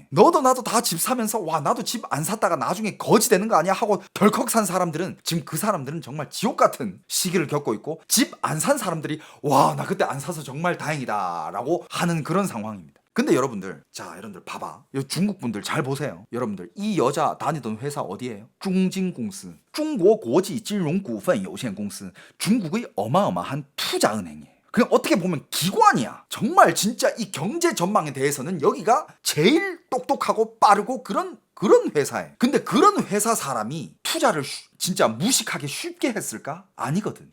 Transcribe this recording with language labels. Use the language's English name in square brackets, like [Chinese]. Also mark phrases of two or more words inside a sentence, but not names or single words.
[Korean] 너도 나도 다 집 사면서 와, 나도 집 안 샀다가 나중에 거지 되는 거 아니야 하고 덜컥 산 사람들은 지금 그 사람들은 정말 지옥 같은 시기를 겪고 있고, 집 안 산 사람들이 와, 나 그때 안 사서 정말 다행이다 라고 하는 그런 상황입니다. 근데 여러분들, 자 여러분들 봐봐. 중국 분들 잘 보세요. 여러분들 이 여자 다니던 회사 어디예요? 중진공스, 중국고지金融股份有限公司, 중국의 어마어마한 투자은행이에요. 그냥 어떻게 보면 기관이야. 정말 진짜 이 경제 전망에 대해서는 여기가 제일 똑똑하고 빠르고 그런 회사에. 근데 그런 회사 사람이 투자를 진짜 무식하게 쉽게 했을까? 아니거든.